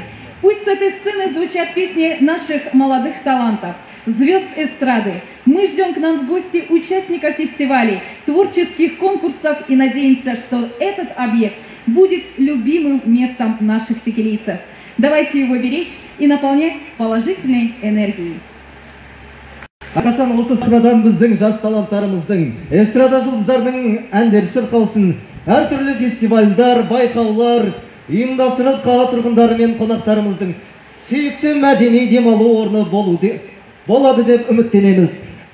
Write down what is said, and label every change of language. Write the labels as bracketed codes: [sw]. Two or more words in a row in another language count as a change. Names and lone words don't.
[ru] Пусть с этой сцены звучат песни наших молодых талантов, звезд эстрады. Мы ждем к нам в гости участников фестивалей, творческих конкурсов и надеемся, что этот объект будет любимым местом наших текелийцев. Давайте его беречь и наполнять положительной энергией. [kk] Ақашан осы сахнадан біздің жас таланттарымыздың, эстрада жұлдыздарының әндері шырқалсын. Әртүрлі фестивальдар, байқаулар ұйымдастырылып, қала тұрғындары мен қонақтарымыздың сүйікті мәдени демалу орны болады деп үміттенеміз.